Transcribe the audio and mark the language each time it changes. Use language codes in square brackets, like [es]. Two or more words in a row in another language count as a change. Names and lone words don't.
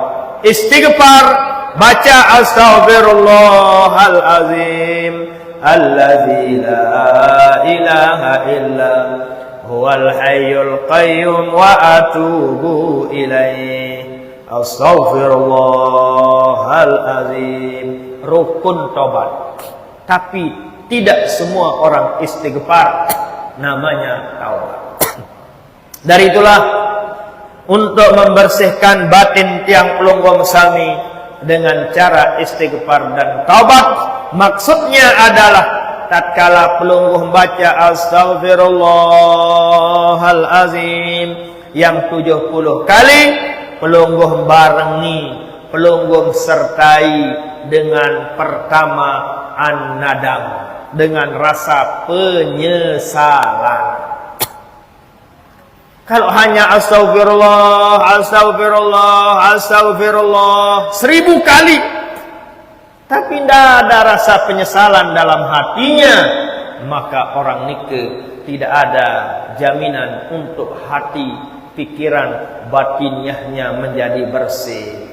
[ar] Istighfar, baca أستغفر الله العظيم الذي لا إله إلا هو الحي القيوم وأتوب إليه. [id] Astaghfirullahalazim, rukun taubat. Tapi tidak semua orang istighfar namanya taubat. Dari itulah untuk membersihkan batin [sas] tiang pelunggum sami [id] dengan cara istighfar dan taubat, maksudnya adalah tatkala pelungguh baca astaghfirullahalazim yang 70 kali, pelungguh barengi, pelungguh sertai dengan pertama an-nadam, dengan rasa penyesalan. Kalau hanya [ar] أستغفر الله، أستغفر الله، أستغفر الله [id] 1000 kali, tapi tidak ada rasa penyesalan dalam hatinya, maka orang nike tidak ada jaminan untuk hati, pikiran, batiniahnya menjadi bersih.